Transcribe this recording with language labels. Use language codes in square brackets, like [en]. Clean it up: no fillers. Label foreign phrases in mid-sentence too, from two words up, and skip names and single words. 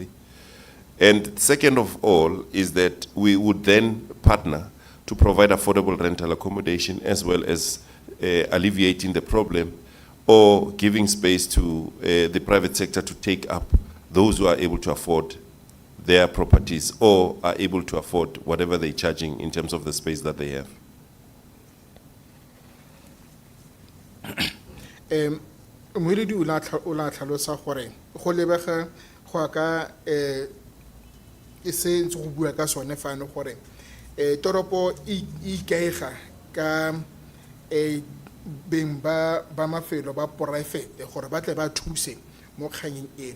[en] And second of all is that we would then partner to provide affordable rental accommodation as well as alleviating the problem or giving space to the private sector to take up those who are able to afford their properties or are able to afford whatever they're charging in terms of the space that they have. [tn] Moeledi o la tlhalosa gore go lebega go ka e se ntse go bua ka sone fano gore toropo e ikaega ka beng ba mafelo ba poraefete gore ba tle ba thuse mo kganyeng eno.